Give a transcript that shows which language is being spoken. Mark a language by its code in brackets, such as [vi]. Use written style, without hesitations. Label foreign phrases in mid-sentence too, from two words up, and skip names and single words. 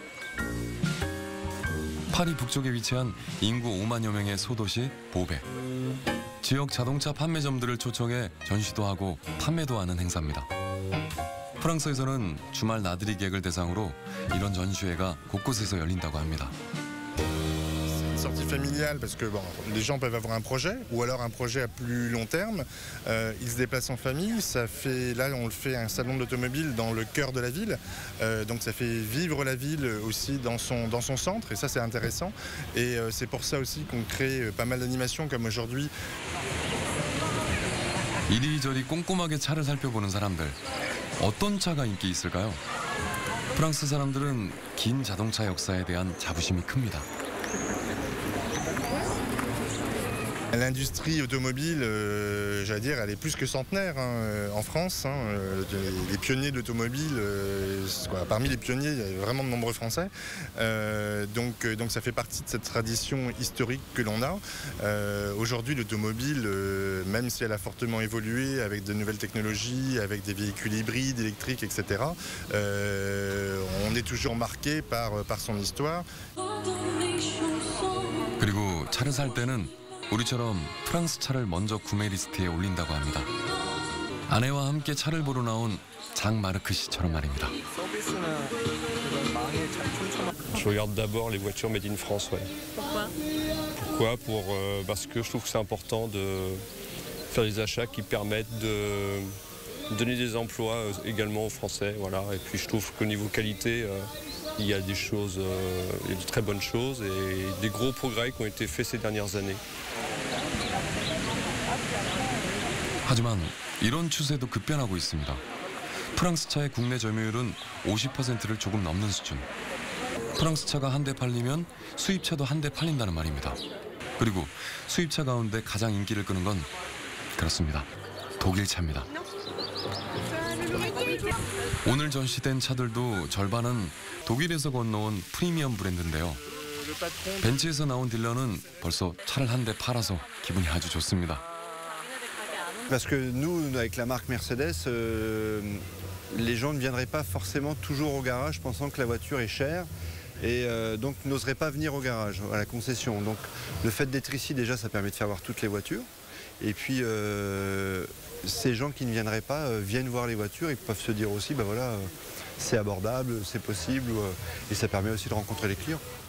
[ko] 파리 북쪽에 위치한 인구 5만여 명의 소도시 보베. 지역 자동차 판매점들을 초청해 전시도 하고 판매도 하는 행사입니다. 프랑스에서는 주말 나들이 객을 대상으로 이런 전시회가 곳곳에서 열린다고 합니다. [fr] Sortie familiale parce que bon, les gens peuvent avoir un projet ou alors un projet à plus long terme. Ils se déplacent en famille. Ça fait là on le fait un salon de l'automobile dans le cœur de la ville. Donc ça fait vivre la ville aussi dans son centre et ça c'est intéressant. Et c'est pour ça aussi qu'on crée pas mal d'animations comme aujourd'hui. [ko] 이리저리 꼼꼼하게 차를 살펴보는 사람들. 어떤 차가 인기 있을까요? 프랑스 사람들은 긴 자동차 역사에 대한 자부심이 큽니다. [fr] L'industrie automobile, j'allais dire, elle est plus que centenaire en France. Les pionniers de l'automobile, parmi les pionniers, il y a vraiment de nombreux Français. Donc ça fait partie de cette tradition historique que l'on a. Aujourd'hui, l'automobile, même si elle a fortement évolué avec de nouvelles technologies, avec des véhicules hybrides, électriques, etc., on est toujours marqué par son histoire. [ko] 그리고 차를 살 때는 우리처럼 프랑스 차를 먼저 구매 리스트에 올린다고 합니다. 아내와 함께 차를 보러 나온 장 마르크 씨처럼 말입니다. [fr] Je regarde d'abord les voitures [en] made in France. [fr] Ouais. Pourquoi? Pourquoi? Parce que je trouve que c'est important de faire des achats qui permettent de donner des emplois également aux Français. Voilà. Et puis je trouve qu'au niveau qualité, il y a des choses, il y a de très bonnes choses et des gros progrès qui ont été faits ces dernières années. [ko] 하지만 이런 추세도 급변하고 있습니다. 프랑스 차의 국내 점유율은 50%를 조금 넘는 수준. 프랑스 차가 한 대 팔리면 수입차도 한 대 팔린다는 말입니다. 그리고 수입차 가운데 가장 인기를 끄는 건 그렇습니다. 독일 차입니다. 오늘 전시된 차들도 절반은 독일에서 건너온 프리미엄 브랜드인데요. 벤츠에서 나온 딜러는 벌써 차를 한 대 팔아서 기분이 아주 좋습니다. [fr] Parce que nous, avec la marque Mercedes, les gens ne viendraient pas forcément toujours au garage pensant que la voiture est chère et donc n'oseraient pas venir au garage, à la concession. Donc le fait d'être ici, déjà, ça permet de faire voir toutes les voitures. Et puis ces gens qui ne viendraient pas viennent voir les voitures, ils peuvent se dire aussi, ben voilà, c'est abordable, c'est possible, et ça permet aussi de rencontrer les clients.